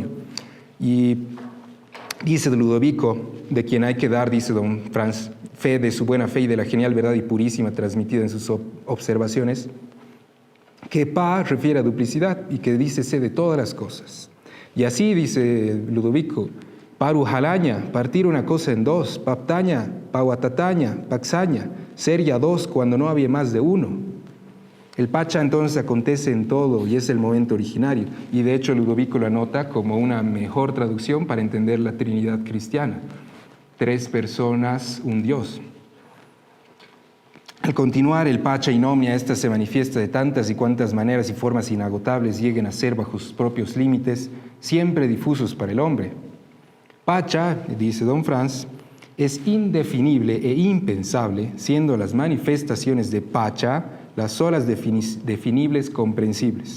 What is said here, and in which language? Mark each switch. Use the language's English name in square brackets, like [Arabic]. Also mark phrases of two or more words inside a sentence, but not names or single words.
[Spanish] Y dice de Ludovico, de quien hay que dar, dice don Franz, fe de su buena fe y de la genial verdad y purísima transmitida en sus observaciones, que Pa refiere a duplicidad y que dice sé de todas las cosas. Y así dice Ludovico, Parujalaña, partir una cosa en dos, [Aymara] paptaña, pauatataña, paxaña, [Spanish] ser ya dos cuando no había más de uno. El Pacha entonces acontece en todo y es el momento originario. Y de hecho Ludovico lo anota como una mejor traducción para entender la Trinidad cristiana. 3 personas, un Dios. Al continuar el Pacha [Latin] in omnia, [Spanish] esta se manifiesta de tantas y cuantas maneras y formas inagotables lleguen a ser bajo sus propios límites, siempre difusos para el hombre. Pacha, dice don Franz, es indefinible e impensable, siendo las manifestaciones de Pacha las solas definibles comprensibles.